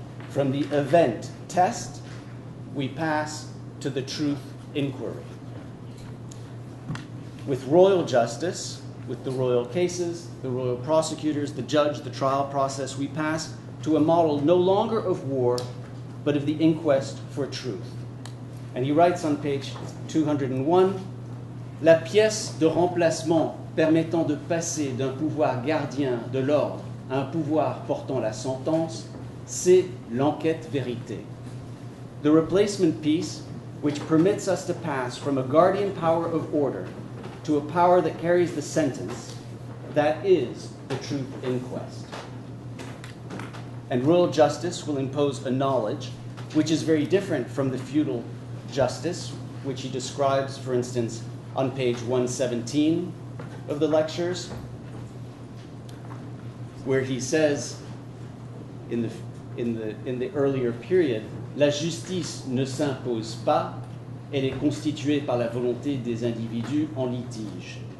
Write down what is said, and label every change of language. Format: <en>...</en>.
<en>From the event test, we pass to the truth inquiry. With royal justice, with the royal cases, the royal prosecutors, the judge, the trial process, we pass to a model no longer of war, but of the inquest for truth. And he writes on page 201,</en> <fr>La pièce de remplacement permettant de passer d'un pouvoir gardien de l'ordre à un pouvoir portant la sentence, c'est l'enquête vérité.</fr> <en>The replacement piece, which permits us to pass from a guardian power of order to a power that carries the sentence, that is the truth inquest. And royal justice will impose a knowledge which is very different from the feudal justice, which he describes, for instance, on page 117 of the lectures, where he says in the earlier period,</en> <fr>La justice ne s'impose pas, elle est constituée par la volonté des individus en litige.</fr>